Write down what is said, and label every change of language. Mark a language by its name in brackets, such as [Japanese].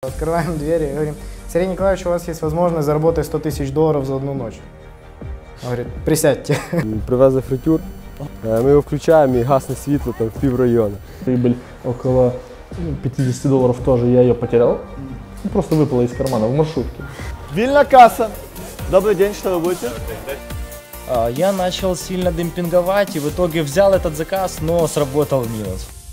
[Russian] Открываем двери и говорим: Сергей Николаевич, у вас есть возможность заработать $100 000 за одну ночь. Он говорит: присядьте. [Ukrainian] Привезли фритюр, ми його включаємо і гасне світло там в піврайону. [Russian] Прибыль около $50 тоже, я ее потерял. Просто выпала из кармана в маршрутке. [Ukrainian] Вильна касса. [Russian] Добрый день, что вы будете? Я начал сильно демпинговать и в итоге взял этот заказ, но сработал минус.